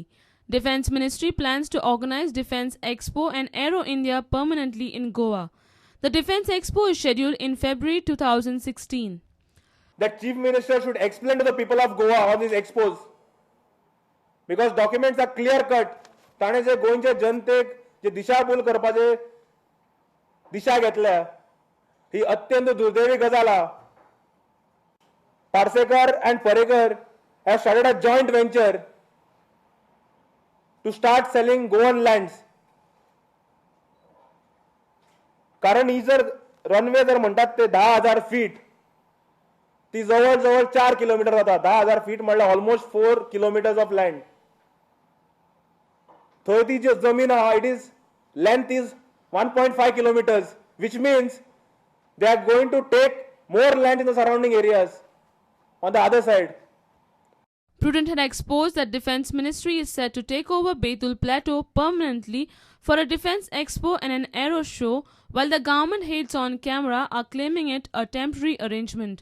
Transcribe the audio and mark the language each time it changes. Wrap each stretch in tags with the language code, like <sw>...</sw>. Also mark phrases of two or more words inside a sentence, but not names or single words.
<en>Defence Ministry plans to organize Defence Expo and Aero India permanently in Goa. The Defence Expo is scheduled in February 2016. That Chief Minister should explain to the people of Goa on these expos. Because documents are clear cut.</en> <kok>ताणे जे गोंयच्या जनतेक जे दिशाभूल करपाचे दिशा घेतल्या ही अत्यंत दुर्दैवी गजाल आसा.</kok> <en>Parsekar and Parekar have started a joint venture to start selling Goan lands.</en> <kok>कारण ही जर रनवे जर म्हणतात ते 10,000 फीट ती जवळ 4 किलोमीटर जाता.</kok> <en>10,000 feet म्हणल्यार almost 4 kilometers of land.</en> <kok>थंय ती जी जमीन आहा</kok> <en>it is length is 1.5 kilometers, which means they are going to take more land in the surrounding areas on the other side. Prudent had exposed that Defence Ministry is set to take over Betul Plateau permanently for a Defence Expo and an aero show, while the government heads on camera are claiming it a temporary arrangement.</en>